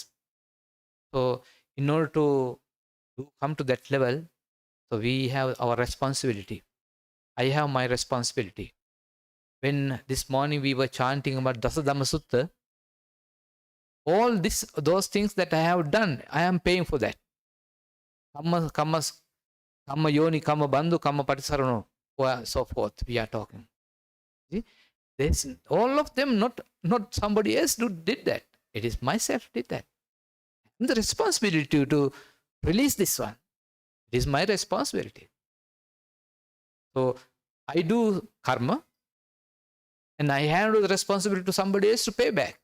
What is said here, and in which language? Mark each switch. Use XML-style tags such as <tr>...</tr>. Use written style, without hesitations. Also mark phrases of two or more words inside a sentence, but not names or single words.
<en>So in order to come to that level, so we have our responsibility. I have my responsibility. When this morning we were chanting about Dasa Dhamma Sutta, all those things that I have done, I am paying for that.</en> <pi>Kamma yoni, kamma bandhu, kamma patisarano,</pi> <en>so forth. We are talking. See, all of them, not somebody else did that. It is myself did that. And the responsibility to release this one. It is my responsibility. So I do karma, and I hand over the responsibility to somebody else to pay back.</en>